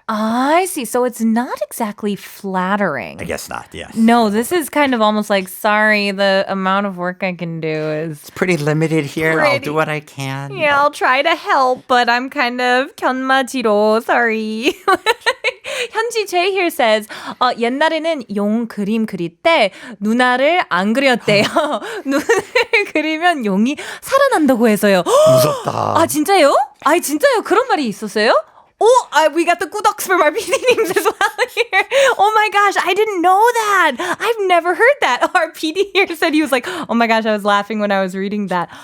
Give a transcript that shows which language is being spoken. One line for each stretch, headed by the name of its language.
English: I see. So it's not exactly flattering. I guess not, yes. No, this is kind of almost like, sorry, the amount of work I can do is... It's pretty limited here. I'll do what I can. Yeah, I'll try to help, but I'm kind of 견마지로, sorry.
Korean: 현지 J
English: here says,
Korean: 옛날에는 용 그림 그릴 때 누나를 안 그렸대요. 눈을 그리면 용이 살아난다고 해서요. 무섭다. 진짜요? 진짜요? 그런 말이 있었어요?
English: We got the good Oxford our PD names as well here. Oh my gosh, I didn't know that. I've never heard that. Our PD here said he was like, oh my gosh, I was laughing when I was reading that.